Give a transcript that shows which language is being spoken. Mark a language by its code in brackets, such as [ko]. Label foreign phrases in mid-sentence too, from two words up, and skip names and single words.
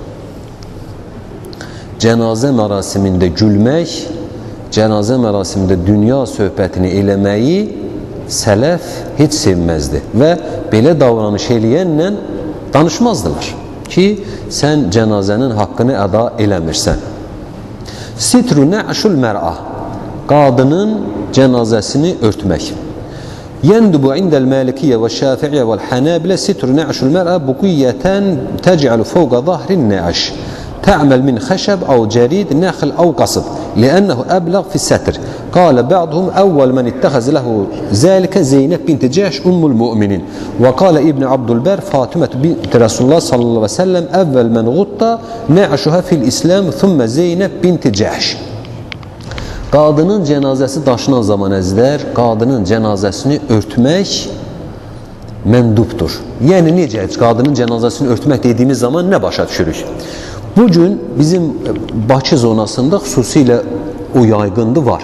[az] Cənazə mərasimində gülmək, cənazə mərasimində dünya söhbətini eləməyi sələf heç sevməzdi və belə davranış eləyənlə danışmazdılar ki, sən cənazənin haqqını əda eləmirsən. [ar] ستر نعش المرأة, [az] qadının cənazəsini örtmək. [ar] يندب عند المالكية والشافعية والحنابلة ستر نعش المرأة بقبة تجعل فوق ظهر النعش. تعمل من خشب أو جريد نخل أو قصب لأنه أبلغ في الستر. قال بعضهم أول من اتخذ له ذلك زينب بنت جحش أم المؤمنين. وقال ابن عبد البر فاطمة بنت رسول الله صلى الله عليه وسلم أول من غطى نعشها في الإسلام ثم زينب بنت جحش. [az] Qadının cənazəsi daşınan zaman əzlər, qadının cənazəsini örtmək məndubdur. Yəni necə qadının cənazəsini örtmək dediyimiz zaman nə başa düşürük? Bugün bizim Bakı zonasında xüsusilə o yaygınlığı var.